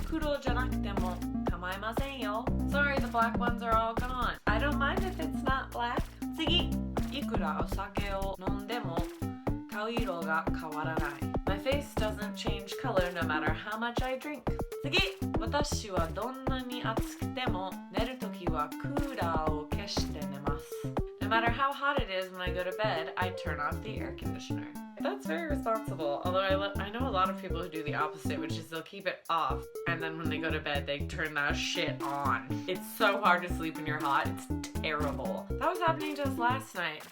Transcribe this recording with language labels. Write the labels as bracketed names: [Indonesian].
[Japanese] 黒じゃなくても構いませんよ. [English] Sorry, the black ones are all gone. I don't mind if it's not black. [Japanese] 次、いくらお酒を飲んでも顔色が変わらない. [English] My face doesn't change color no matter how much I drink. [Japanese] 次、私はどんなに暑くても寝るときはクーラーを消して寝ます. [English] No matter how hot it is when I go to bed, I turn off the air conditioner. That's very responsible. Although I know a lot of people who do the opposite, which is they'll keep it off, and then when they go to bed, they turn that shit on. It's so hard to sleep when you're hot. It's terrible. That was happening to us last night.